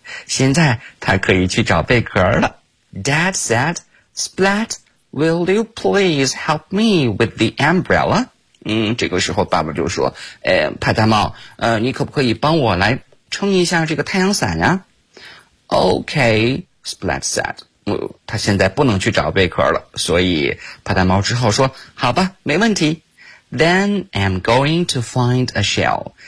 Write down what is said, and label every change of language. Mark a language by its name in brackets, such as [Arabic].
[Chinese] 现在它可以去找贝壳了。 [English] Dad said, "Splat, will you please help me with the umbrella?" [Chinese] 这个时候爸爸就说，啪嗒猫，你可不可以帮我来撑一下这个太阳伞呀？ [English] Okay, Splat said. [Chinese] 他现在不能去找贝壳了，所以啪嗒猫只好说，好吧，没问题。 [English] Then I'm going to find a shell.